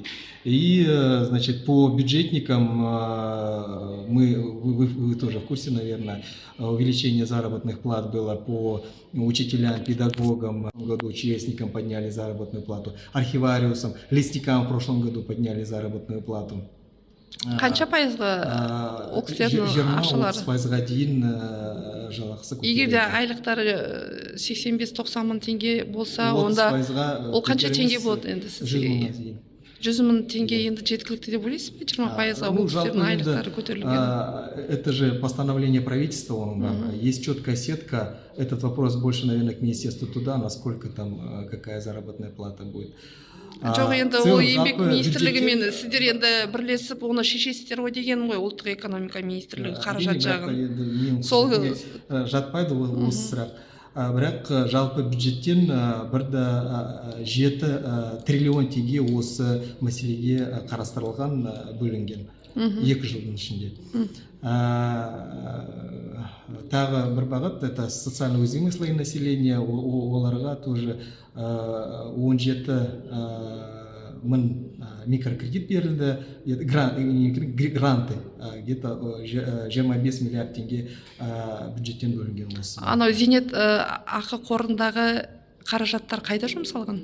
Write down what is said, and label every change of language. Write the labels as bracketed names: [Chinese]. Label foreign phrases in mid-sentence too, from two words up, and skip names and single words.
[Russian] И, значит, по бюджетникам вы тоже в курсе, наверное, увеличение заработных плат было по учителям, педагогам. В году участникам подняли заработную плату, архивариусам, лесникам в прошлом году подняли заработную плату. [Kazakh] Қанша пайызға ол кісілердің ақшалары? 30 пайызға дейін жалақысы көтеріледі. Егер де айлықтары 85-90 мың теңге болса, онда ол қанша теңге болады енді сізге? 100 мың теңге енді жеткілікті деп ойлайсыз ба? 20 пайызға ол кісілердің айлықтары көтерілген. [Russian] Это же постановление правительства, есть четкая сетка. Этот вопрос больше, наверное, к министерству туда, насколько там, какая заработная плата будет. [Kazakh] Жоқ, енді ол еңбек министрлігімен сіздер енді бірлесіп оны шешесіздер ғой дегенім ғой, ұлттық экономика министрлігі қаражат жағын. Сол жатпайды осы сұрақ. Бірақ жалпы бюджеттен 1,7 триллион теңге осы мәселеге қарастырылған, бөлінген 2 жылдың ішінде. Тағы бір бағыт, [Russian] это социально уязвимые слои населения, [Kazakh] оларға тоже 17 мың микрокредит берілді, гранты, где-то 25 миллиард теңге бюджеттен бөлінген осы. Анау зейнет ақы қорындағы қаражаттар қайда жұмсалған?